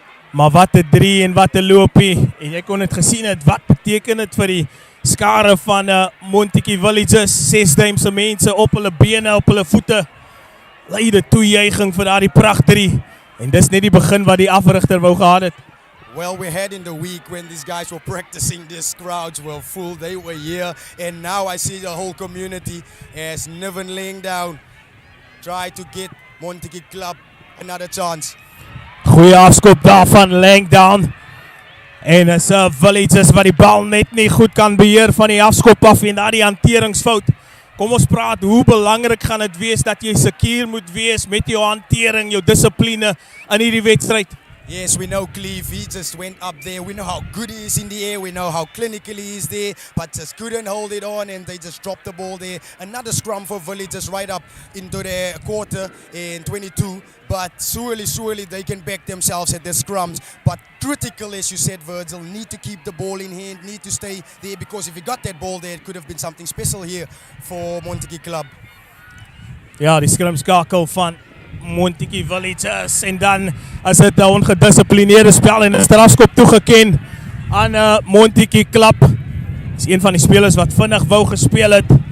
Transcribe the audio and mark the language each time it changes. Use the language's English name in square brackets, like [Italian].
[Afrikaans] Maar wat 'n 3 en wat 'n loopie. En jy kon dit gesien het, wat beteken dit vir die skare van Montagu Villages, 6 duimse mense op hulle bene, op hulle voete. Leide toejuiging vir daardie pragt 3. En dis net die begin wat die afrigter wou gehad het. [English] Well, we had in the week when these guys were practicing, these crowds were full, they were here, and now I see the whole community as Niven laying down, try to get Montagu Club another chance. [Afrikaans] Goeie afskop daarvan Langdown. En is Villages wat die bal net nie goed kan beheer van die afskop af en daar die hanteringsfout. Kom ons praat, hoe belangrik gaan dit wees dat jy seker moet wees met jou hantering, jou dissipline in hierdie wedstryd. [English] Yes, we know Cleve, he just went up there. We know how good he is in the air. We know how clinical he is there, but just couldn't hold it on and they just dropped the ball there. Another scrum for Villages right up into the quarter in 22. But surely they can back themselves at the scrums. But critical, as you said, Virgil, need to keep the ball in hand, need to stay there, because if he got that ball there, it could have been something special here for Montagu Club. [Afrikaans] Ja, die scrumskakel van Montagu Villages en dan as dit 'n ongedisciplineerde spel en 'n strafskop toegeken aan Montagu Club. Is een van die spelers wat vinnig wou gespeel het.